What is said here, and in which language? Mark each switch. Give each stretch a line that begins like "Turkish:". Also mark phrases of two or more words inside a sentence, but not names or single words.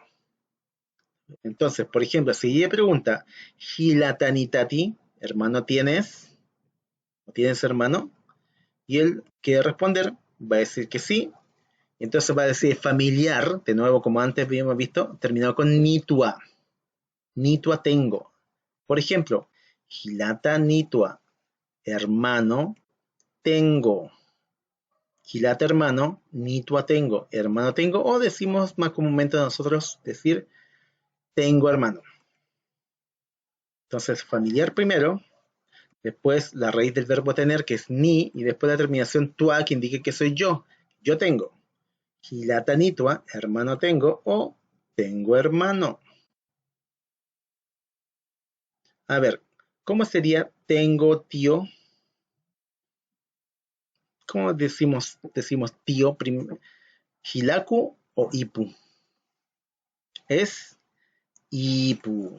Spanish: Entonces, por ejemplo, si ella pregunta, Hilatanitati, hermano tienes, ¿o tienes hermano? Y él quiere responder, va a decir que sí. Entonces va a decir familiar, de nuevo como antes habíamos visto, terminado con nitua. Nitua tengo. Por ejemplo,
Aymara: Hilata nitua,
Spanish: hermano tengo. Hilata hermano, nitua tengo, hermano tengo. O decimos más comúnmente nosotros decir tengo hermano. Entonces familiar primero, después la raíz del verbo tener que es ni y después la terminación tua que indique que soy yo. Yo tengo.
Aymara: Hilata nitua,
Spanish: hermano tengo o tengo hermano. A ver, ¿cómo sería tengo tío? ¿Cómo decimos tío? ¿Hilaku o ipu? Es ipu.